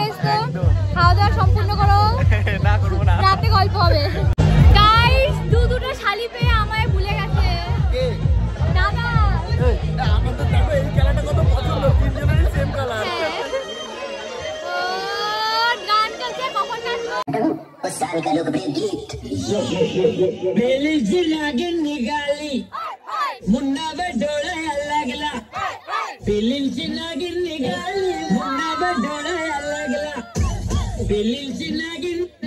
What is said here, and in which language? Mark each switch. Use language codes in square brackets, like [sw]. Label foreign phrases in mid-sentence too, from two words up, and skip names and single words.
[bn] তো খাওয়া দাওয়া সম্পূর্ণ করো, রাতে গল্প হবে। গাইস দুটো শালি পেয়ে আমায় ভুলে গেছে দাদা। গান চলছে, কখন [mr] मुन्नावर डोळा लागला पिल्लींची नागिन निघाली मुन्नावर डोळा लागला पिल्लींची नागिन